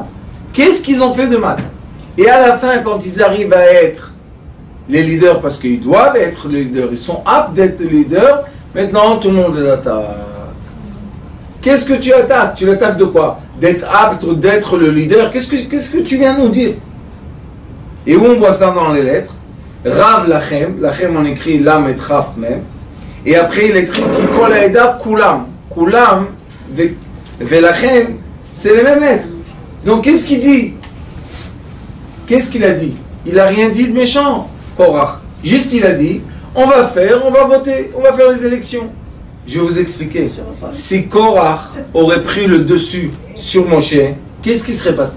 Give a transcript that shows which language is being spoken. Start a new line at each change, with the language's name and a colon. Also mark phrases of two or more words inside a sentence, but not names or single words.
French: Qu'est-ce qu'ils ont fait de mal? Et à la fin, quand ils arrivent à être les leaders, parce qu'ils doivent être les leaders, ils sont aptes d'être les leaders, maintenant tout le monde les attaque. Qu'est-ce que tu attaques? Tu l'attaques de quoi? D'être apte, d'être le leader. Qu'est-ce que tu viens nous dire? Et où on voit ça dans les lettres?
Hebrew: רב לכם,
French: lachem on écrit lam et traf même. Et après il écrit
Hebrew: כל העדה כולם. כולם ולכם,
French: c'est les mêmes lettres. Donc qu'est-ce qu'il dit? Qu'est-ce qu'il a dit? Il n'a rien dit de méchant, Korach. Juste il a dit, on va voter, on va faire les élections. Je vais vous expliquer. Si Korach aurait pris le dessus sur Moshe, qu'est-ce qui serait passé?